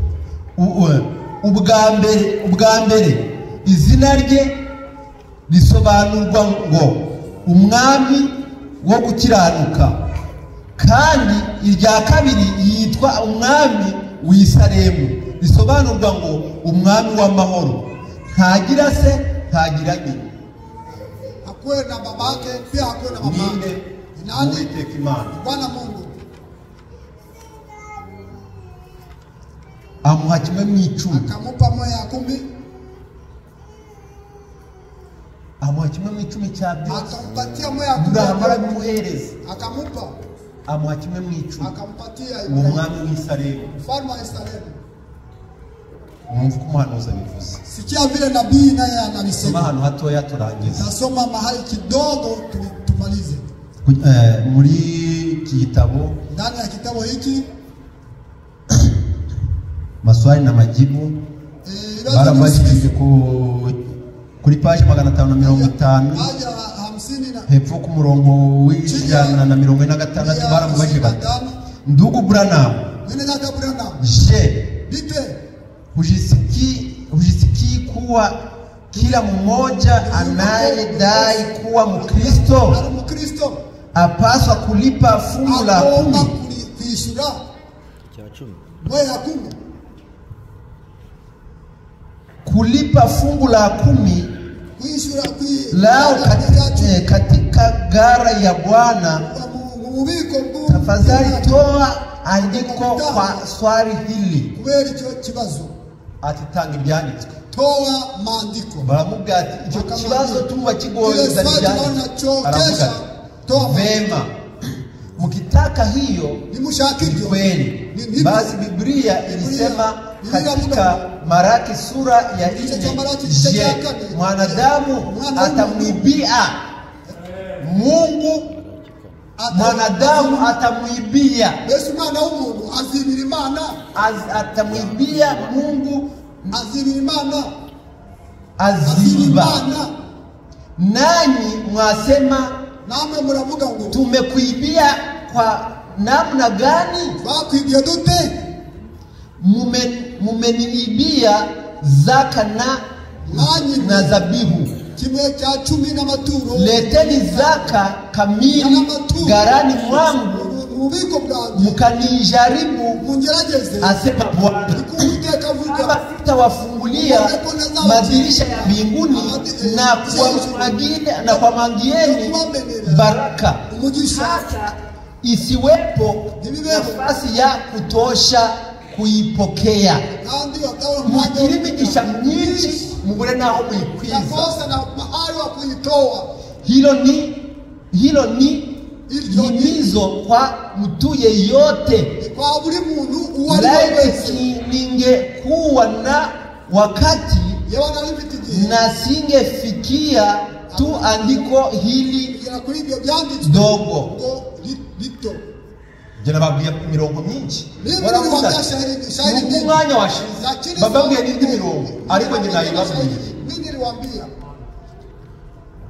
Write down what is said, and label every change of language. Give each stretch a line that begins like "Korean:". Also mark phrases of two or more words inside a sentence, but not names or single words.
Kinyarwanda: Ubwa mbere izina rye risobanurwa ngo umwami wo gukiranuka, kandi irya kabiri yitwa umwami w'Isaremu risobanurwa ngo umwami w'amahoro. Ntagira se ntagira nyina.
Swahili: Hakuwe na babake pia hakuwe na mamake. Nani?
Kinyarwanda: Uwiteka Imana.
Swahili: Bwana Mungu.
Kinyarwanda: Amuha kimwe mu 10.
Swahili: Akamupa moja ya 10.
Kinyarwanda: Amuha kimwe mu 10 cya byose.
Swahili: Akampatia moja ya 10.
Kinyarwanda: Aburahamu arabimuhereza.
Swahili: Akamupa.
Kinyarwanda: Amuha kimwe mu 10.
Swahili: Akampatia
Kinyarwanda: uwo mwami w'Isaremu.
Swahili: mfalme wa Israeli.
Kinyarwanda: Mwumva ko umuhanuzi abivuze.
Swahili: Sikia vile nabii naye Soma analisema.
Kinyarwanda: hano hatoya turangiza.
Swahili: Tasoma mahali kidogo tumalize.
Kinyarwanda: Muri iki gitabo
Swahili: Ndani ya kitabu hiki maswali na majibu
Kinyarwanda: barabashije kuri page 550 hepfo ku murongo w'ijana na 146 baramubajije bati
Swahili: ndugu Branham, je hujisikii kuwa kila mmoja anayedai kuwa Mkristo apaswa kulipa fungu la 10? Kulipa fungu la 10 lao katika gara ya Bwana. Tafadhali toa andiko kwa swali hili.
Kinyarwanda: Atitanga ibyanditswe.
Swahili: Toa maandiko.
Kinyarwanda: Baramubwira ati icyo kibazo tuba kigoye ibyanditswe.
Swahili: Aravuga vema, mkitaka hiyo ni kweli. Basi Biblia ilisema katika Maraki sura ya 4, je, mwanadamu atamwibia Mungu? Mwanadamu atamwibia
Kinyarwanda: Yesu mwana w'umuntu azibira Imana,
Swahili: atamwibia Mungu,
Kinyarwanda: azibira Imana,
Swahili: aziba. Nanyi mwasema
Kinyarwanda: namwe muravuga ngo
Swahili: tumekuibia kwa namna gani?
Kinyarwanda: Bakwibye dute?
Swahili: Mumeniibia zaka na zabihu.
Kinyarwanda: Kimwe cha 10 na maturo.
Swahili: Leteni zaka kamili garani mwangu, mkanijaribu asema Bwana, kama sitawafungulia madirisha ya mbinguni na kuwamangieni baraka hata isiwepo nafasi ya kutosha kuipokea.
Kinyarwanda: Mugire imigisha myinshi mubure naho muyikwiza.
Swahili: Hilo ni himizo kwa mtu yeyote. Laiti ningekuwa na wakati na singefikia tu andiko hili dogo.
Kinyarwanda: Jana babwiye mirongo myinshi waravuga umwanya washize bababwiye n'indi mirongo ariko njye nayibabwiye.
Swahili: Mimi niliwaambia